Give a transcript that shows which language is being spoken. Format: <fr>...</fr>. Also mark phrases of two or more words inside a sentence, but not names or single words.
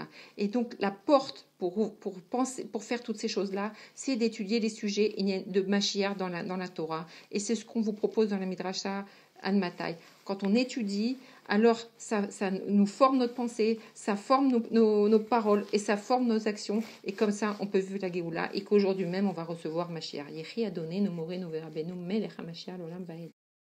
<fr>Et donc la porte pour faire toutes ces choses-là, c'est d'étudier les sujets de Mashiach dans la Torah. Et c'est ce qu'on vous propose dans la Midrasha Admatai. Quand on étudie, alors ça nous forme notre pensée, ça forme nos paroles et ça forme nos actions. Et comme ça, on peut vivre la Géoula et qu'aujourd'hui même, on va recevoir Mashiach.</fr> <he>יחי אדוננו מורנו ורבנו מלך המשיח לעולם ועד.</he>